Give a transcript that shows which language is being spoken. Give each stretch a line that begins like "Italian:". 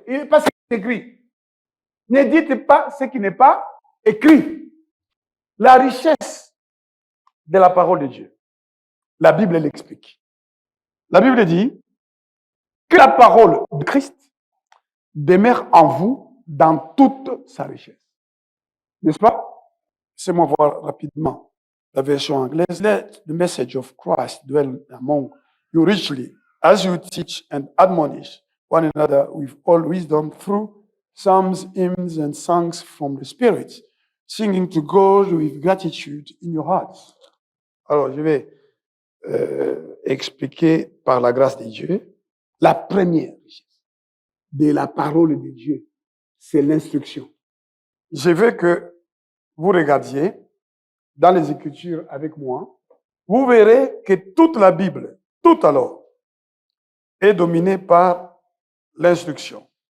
French: Il n'est pas ce qui est écrit. Ne dites pas ce qui n'est pas écrit. La richesse de la parole de Dieu. La Bible l'explique. La Bible dit que la parole de Christ demeure en vous dans toute sa richesse. N'est-ce pas? Laissez-moi voir rapidement la version anglaise.
English: Let the message of Christ dwell among you richly as you teach and admonish one another with all wisdom through psalms, hymns, and songs from the Spirit, singing to God with gratitude in your hearts.
French: Alors, je vais expliquer par la grâce de Dieu la première richesse de la parole de Dieu, c'est l'instruction. Je veux que vous regardiez dans les Écritures avec moi, vous verrez que toute la Bible, tout alors, est dominée par l'instruction.